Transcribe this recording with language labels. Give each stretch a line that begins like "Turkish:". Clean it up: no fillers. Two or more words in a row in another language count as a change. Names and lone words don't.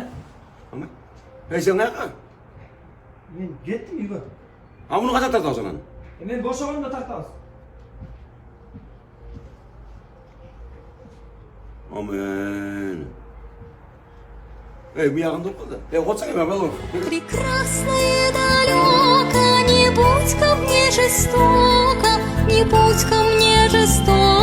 Kyrgyz: Амай. Сен каяка? Мен кеттим үйгө. Муну качан тартабыз анан? Мен бошогондо тартабыз. Амен. Биягында окуду. Отсаң эме болу.
Russian: Прекрасно и далеко, не будь ко мне жестоко, не будь ко мне жестоко.